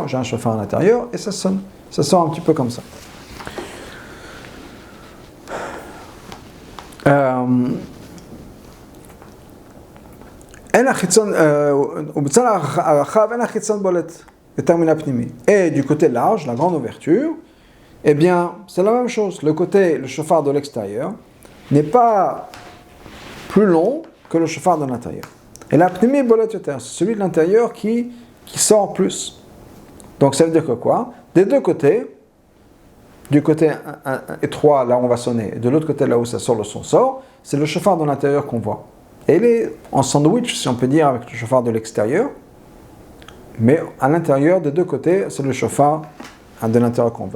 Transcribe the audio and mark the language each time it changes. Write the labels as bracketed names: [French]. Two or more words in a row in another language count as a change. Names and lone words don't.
[French] J'ai un shofar à l'intérieur et ça sonne. Ça sort un petit peu comme ça. Et du côté large, la grande ouverture, eh bien, c'est la même chose. Le shofar de l'extérieur, n'est pas plus long que le shofar de l'intérieur. [Hebrew] Et la פנימי בולט יותר, [French] c'est celui de l'intérieur qui sort plus. Donc ça veut dire que quoi? Des deux côtés, du côté étroit, là où on va sonner, et de l'autre côté, là où ça sort, le son sort, c'est le shofar de l'intérieur qu'on voit. Et il est en sandwich, si on peut dire, avec le shofar de l'extérieur, mais à l'intérieur, des deux côtés, c'est le shofar de l'intérieur qu'on voit.